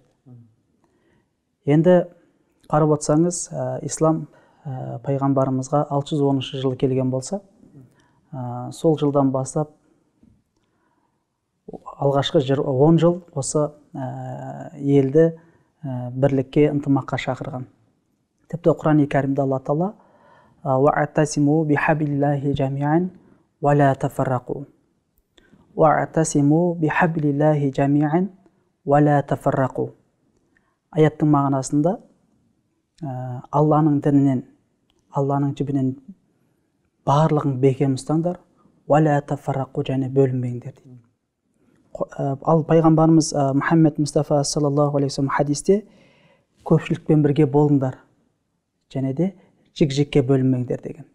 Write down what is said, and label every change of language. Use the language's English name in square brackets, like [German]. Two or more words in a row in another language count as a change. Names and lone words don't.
[Kazakh] Енді қарап отырсаңыз, ислам пайғамбарымызға 610 жылы келген болса, сол жылдан бастап алғашқы 10 жыл осы елді бірлікке, ынтымаққа шақырған. Тіпті Құран-ы Кәрімде Алла Тағала [Arabic] «واعتصموا بحبل الله جميعا ولا تفرقوا». «واعتصموا بحبل الله جميعا ولا تفرقوا». [Kazakh] Аяттың мағынасында Алланың дінінен, Алланың жібінен барлығын бекем ұстаңдар, [Arabic] ولا تفرقوا, [Kazakh] және бөлінбеңдер дейді. Ал пайғамбарымыз Мұхаммед Мұстафа [Arabic] صلى الله عليه وسلم [Kazakh] хадисте көпшілікпен бірге болыңдар, және де жік-жікке бөлінбеңдер деген.